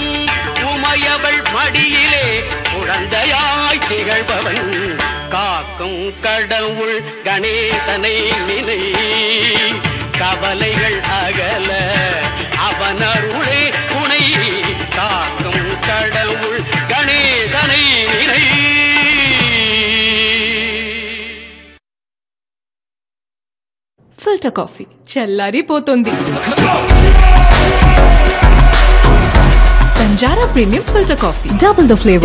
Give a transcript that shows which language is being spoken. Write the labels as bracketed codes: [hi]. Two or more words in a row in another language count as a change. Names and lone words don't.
[ta] உமையவள் மடியிலே குழந்தையாய் திகழ்பவன். காக்கும் கடவுள் கணேசனை நினை. கவலைகள் அகல அவன் அருளே துணை காக்கும் கடவுள் கணேசனை நினை. [en] filter coffee [te] చల్లారిపోతుంది. [en] బంజారా premium filter coffee, double the flavour.